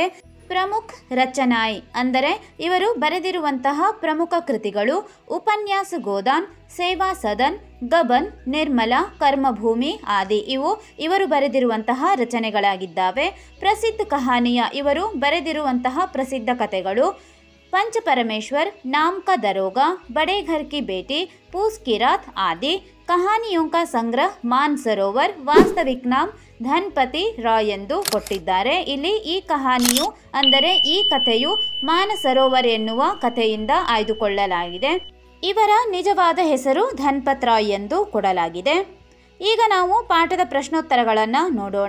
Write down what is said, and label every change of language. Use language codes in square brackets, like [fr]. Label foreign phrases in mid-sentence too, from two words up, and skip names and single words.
[hi] प्रमुख रचनाएँ [kn] ಅಂದರೆ ಇವರು ಬರೆದಿರುವಂತಹ ಪ್ರಮುಖ ಕೃತಿಗಳು ಉಪನ್ಯಾಸ ಗೋದಾನ್, ಸೇವಾ ಸದನ್, ಗಬನ್, ನಿರ್ಮಲಾ, ಕರ್ಮಭೂಮಿ ಆದಿ. ಇವರು ಬರೆದಿರುವಂತಹ ರಚನೆಗಳಾಗಿದ್ದಾವೆ. [hi] प्रसिद्ध कहानियाँ [kn] ಇವರು ಬರೆದಿರುವಂತಹ ಪ್ರಸಿದ್ಧ ಕಥೆಗಳು पंच परमेश्वर, नाम का दरोगा, बड़े घर की बेटी, पूस की रात आदि. [hi] कहानियों का संग्रह मानसरोवर, वास्तविक नाम [kn] ಧನ್ಪತಿ ರಾಯ್ ಎಂದು ಕೊಟ್ಟಿದ್ದಾರೆ. ಇಲ್ಲಿ ಈ ಕಹಾನಿಯು ಅಂದರೆ ಈ ಕಥೆಯು ಮಾನಸರೋವರ್ ಎನ್ನುವ ಕಥೆಯಿಂದ ಆಯ್ದುಕೊಳ್ಳಲಾಗಿದೆ. ಇವರ ನಿಜವಾದ ಹೆಸರು ಧನ್ಪತ್ ರಾಯ್ ಎಂದು ಕೊಡಲಾಗಿದೆ. ಈಗ ನಾವು ಪಾಠದ ಪ್ರಶ್ನೋತ್ತರಗಳನ್ನು ನೋಡೋಣ.